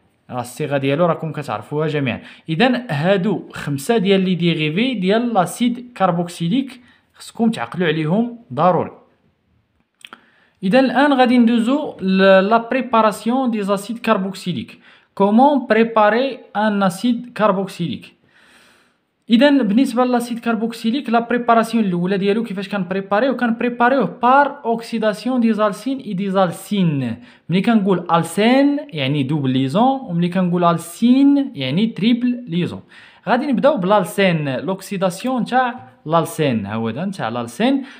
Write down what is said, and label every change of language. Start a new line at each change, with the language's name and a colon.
Arabic: الصيغه ديالو راكم كتعرفوها جميعا. اذا هادو 5 ديال
French: لي ديريفي
Arabic: ديال لاسيد كاربوكسيليك خصكم تعقلوا عليهم ضروري. اذا الان غادي ندوزو
French: لا بريباراسيون دي زاسيد كاربوكسيليك. Comment préparer un acide carboxylique.
Arabic: إذا بالنسبة للأسيد كاربوكسيليك
French: لا بريباراسيون
Arabic: الأولى ديالو كيفاش كنبريباريوه
French: بار أوكسيداسيون ديزالسين إي ديزالسين.
Arabic: ملي كنقول ألسين يعني
French: دوبل ليزون،
Arabic: وملي كنقول ألسين يعني
French: تريبل ليزون.
Arabic: غادي نبداو بلالسين،
French: لوكسيداسيون
Arabic: تاع لالسين ها هو هذا نتاع لالسين.